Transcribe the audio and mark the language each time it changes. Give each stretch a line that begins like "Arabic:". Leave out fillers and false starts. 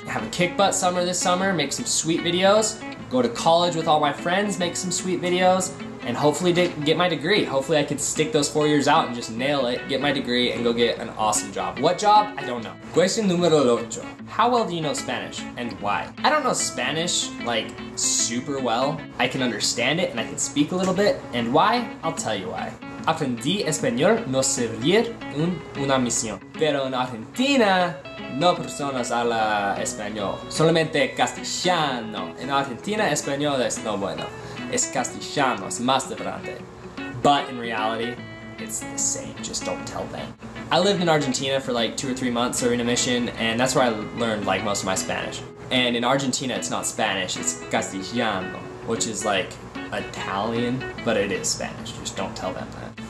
English: Have a kick-butt summer this summer, make some sweet videos, go to college with all my friends, make some sweet videos, and hopefully get my degree. Hopefully I could stick those 4 years out and just nail it, get my degree, and go get an awesome job. What job? I don't know. Question numero 8. How well do you know Spanish, and why? I don't know Spanish, like, super well. I can understand it, and I can speak a little bit, and why? I'll tell you why.
Spanish: Aprendí español no servir una misión. Pero en Argentina, no personas hablan español. Solamente castellano. En Argentina, español es no bueno. Es castellano, es más diferente.
English: But in reality, it's the same, just don't tell them. I lived in Argentina for like 2 or 3 months serving a mission, and that's where I learned like most of my Spanish. And in Argentina, it's not Spanish, it's castellano, which is like Italian, but it is Spanish, just don't tell them that.